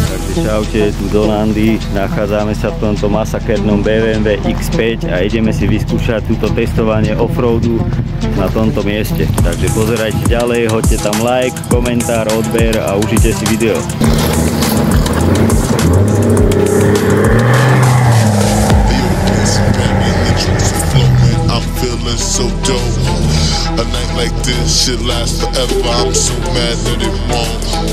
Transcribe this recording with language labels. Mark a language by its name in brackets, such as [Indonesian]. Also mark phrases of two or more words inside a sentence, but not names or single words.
[Slovak] Čaute, tu Donandy, nachádzame sa v tomto masakernom BMW X5 a ideme si vyskúšať túto testovanie offroadu na tomto mieste. Takže pozerajte ďalej, hoďte tam like, komentár, odber a užite si video. [English] A night like this should last forever. I'm so mad that it won't.